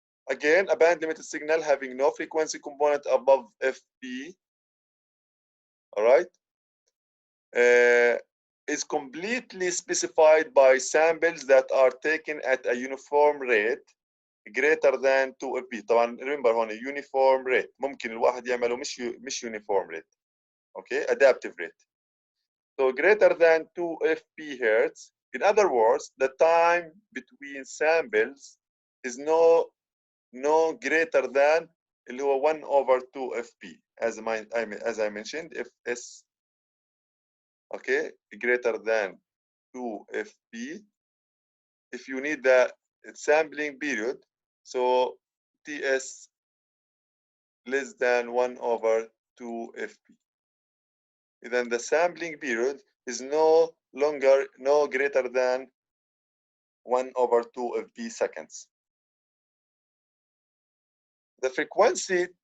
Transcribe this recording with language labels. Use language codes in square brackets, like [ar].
[en] Again, a band limited signal having no frequency component above fp, all right, is completely specified by samples that are taken at a uniform rate greater than 2fp. [ar] طبعا remember هون uniform rate، ممكن الواحد يعمله مش uniform rate. [en] Okay, adaptive rate. So greater than 2fp hertz. In other words, the time between samples is no greater than اللي هو 1 over 2fp, as I mentioned. If s, okay, greater than 2fp, if you need the sampling period, so ts less than 1 over 2fp, then the sampling period is no greater than 1 over 2fp seconds. The frequency